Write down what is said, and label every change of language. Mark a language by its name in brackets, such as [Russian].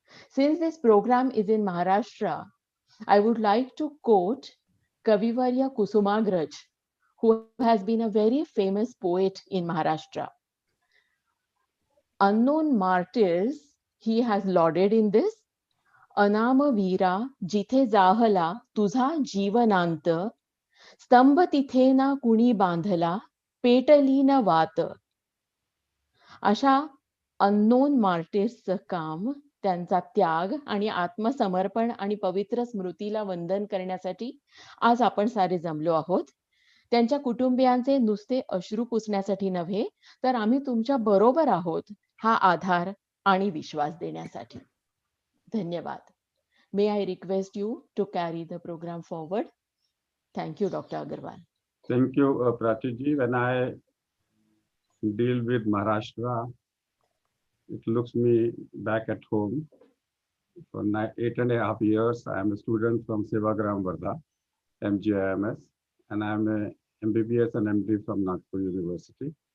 [English] Since this program is in Maharashtra, I would like to quote Kavivarya Kusumagraj, who has been a very famous poet in Maharashtra. Unknown martyrs he has lauded in this. [Marathi] अनाम वीरा जिथे जाहला तुझा जीवनांत स्तंभ तिथे ना कुणी बांधला पेटली न वात. अशा अननोन मार्टिर्सचं काम, त्यांचा त्याग आणि आत्मसमर्पण आणि पवित्र स्मृतीला वंदन करण्यासाठी आज आपण सारे जमलो आहोत. त्यांच्या कुटुंबियांचे नुसते अश्रू पुसण्यासाठी नव्हे, तर आम्ही तुमच्या बरोबर आहोत हा आधार आणि विश्वास देण्यासाठी. धन्यवाद. [English] May I request you to carry the program forward? Thank you, Dr. Agarwal. Thank you, Prachi ji. When I deal with Maharashtra, it looks me back at home. For 8.5 years, I am a student from Sevagram Vardha, MGIMS, and I am a MBBS and MD from Nagpur University.